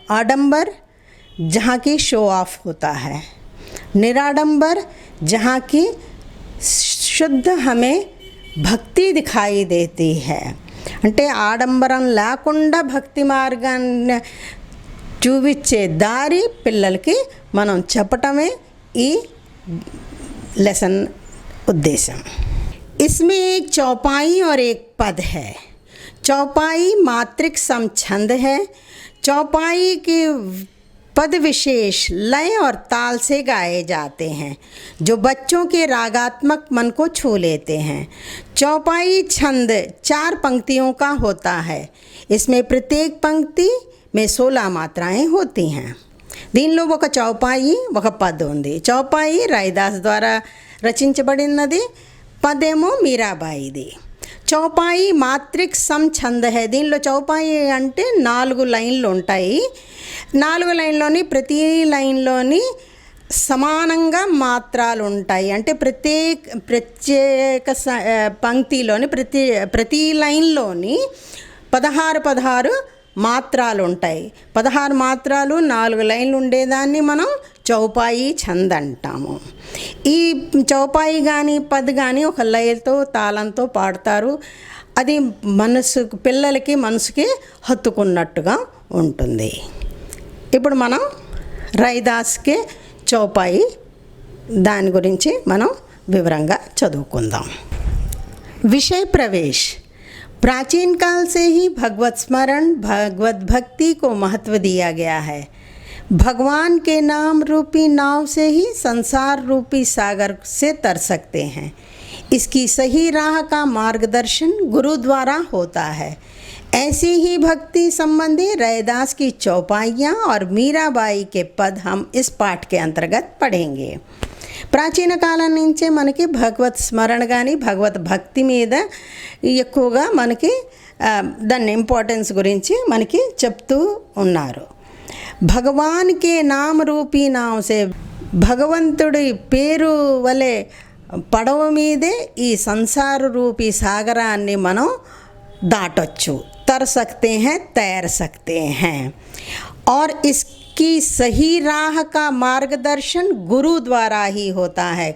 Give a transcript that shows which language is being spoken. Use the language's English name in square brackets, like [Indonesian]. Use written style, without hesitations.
[Hindi] आडंबर जहाँ की show off होता है, निराडंबर जहाँ की शुद्ध हमें भक्ति दिखाई देती है। [Telugu] అంటే ఆడంబరం లేకుండా భక్తి మార్గాన్ని చూపించే దారి పిల్లలకి మనం చెప్పటమే ఈ లెసన్ ఉద్దేశం। [Hindi] इसमें एक चौपाई और एक पद है। चौपाई मात्रिक सम छंद है। चौपाई के पद विशेष लय और ताल से गाए जाते हैं, जो बच्चों के रागात्मक मन को छू लेते हैं। चौपाई छंद 4 पंक्तियों का होता है। इसमें प्रत्येक पंक्ति में 16 मात्राएं होती हैं। [Telugu] దీనిలో ఒక చౌపాయి ఒక పద్ ఉంది। చౌపాయి రైదాస్ ద్వారా రచించబడినది, పదేమో మీరాబాయిది। [Hindi] Chaupai మాత్రిక్ some Chand high. [Telugu] దీనిలో చౌపాయి అంటే 4 లైన్లు ఉంటాయి। 4 లైన్లోని ప్రతి లైన్లోని సమానంగా మాత్రాలు ఉంటాయి। అంటే ప్రత్యేక పంక్తిలోని ప్రతి లైన్లోని 16 మాత్రాలు ఉంటాయి। 16 మాత్రాలు 4 లైన్లు ఉండేదాన్ని మనం చౌపాయి ఛంద్ అంటాము। ఈ చౌపాయి కానీ పద్ కానీ ఒక లయతో తాళంతో పాడతారు। అది పిల్లలకి మనసుకి హత్తుకున్నట్టుగా ఉంటుంది। ఇప్పుడు మనం రైదాస్కి చౌపాయి దాని గురించి మనం వివరంగా చదువుకుందాం। [Hindi] विषय प्रवेश। प्राचीन काल से ही भगवत स्मरण, भगवत भक्ति को महत्व दिया गया है। भगवान के नाम रूपी नाव से ही संसार रूपी सागर से तर सकते हैं। इसकी सही राह का मार्गदर्शन गुरु द्वारा होता है। ऐसी ही भक्ति संबंधी रैदास की चौपाइयाँ और मीराबाई के पद हम इस पाठ के अंतर्गत पढ़ेंगे। [Telugu] ప్రాచీన కాలం నుంచే మనకి భగవత్ స్మరణ కానీ భగవత్ భక్తి మీద ఎక్కువగా మనకి దాని ఇంపార్టెన్స్ గురించి మనకి చెప్తూ ఉన్నారు. [Hindi] భగవాన్ కే నామ రూపీ నామ్ సే, [Telugu] భగవంతుడి పేరు వలె పడవ మీదే ఈ సంసార రూపీ సాగరాన్ని మనం దాటొచ్చు. [Hindi] तर सकते हैं, तैर सकते हैं. और इसकी सही राह का मार्गदर्शन गुरु द्वारा ही होता है.